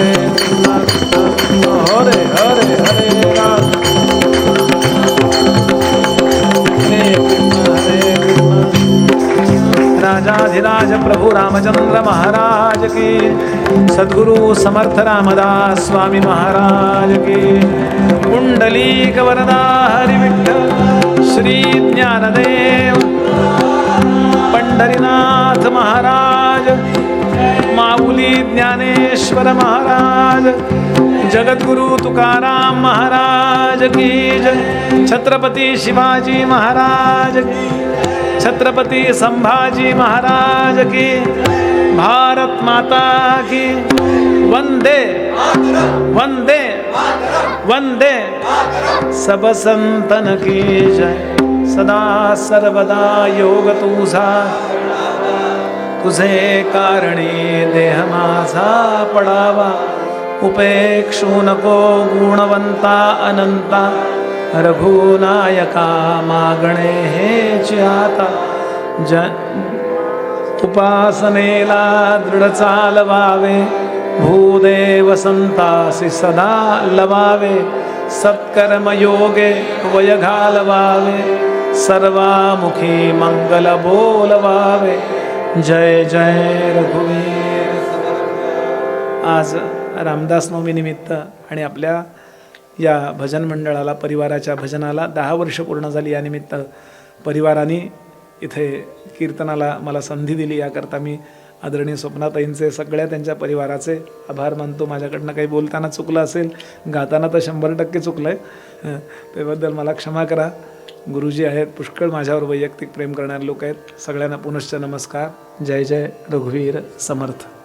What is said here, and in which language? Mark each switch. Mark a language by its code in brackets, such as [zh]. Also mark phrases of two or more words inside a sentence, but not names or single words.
[sa] हरे हरे हरे राम, हरे कृष्ण हरे कृष्ण. [hi] राजाधिराज प्रभु रामचंद्र महाराज की, सद्गुरु समर्थ रामदास स्वामी महाराज की. कुंडलीक वरदा हरि विठ्ठल श्री ज्ञानदेव पंढरीनाथ महाराज, माऊली ज्ञानेश्वर महाराज, जगद्गुरु तुकाराम महाराज की जय. छत्रपती शिवाजी महाराज की, छत्रपती संभाजी महाराज की, भारत माता की, वंदे वंदे वंदे, सब संतन की जय। [mr] सदा सर्वदा योग तुझा, तुझे कारणी देह माझा पडावा, उपेक्षू नको गुणवंता अनंता, रघुनायका मागणे हेची आता, उपासनेला दृढ चालवावे, भूदेव संतासी सदा लवावे, सत्कर्म योगे वय घालवावे, सर्वामुखी मंगल बोलवावे, जय जय रघुवीर। आज रामदास नवमी निमित्त आणि आपल्या या भजन मंडळाला, परिवाराच्या भजनाला 10 वर्ष पूर्ण झाली, या निमित्त परिवाराने इथे कीर्तनाला मला संधी दिली, याकरता मी आदरणीय स्वप्नाताईंचे, सगळ्या त्यांच्या परिवाराचे आभार मानतो। माझ्याकडनं काही बोलताना चुकलं असेल, गाताना तर 100% चुकलं आहे, त्याबद्दल मला क्षमा करा। गुरुजी आहेत, पुष्कळ माझ्यावर वैयक्तिक प्रेम करणारे लोक आहेत, सगळ्यांना पुनश्च नमस्कार। जय जय रघुवीर समर्थ।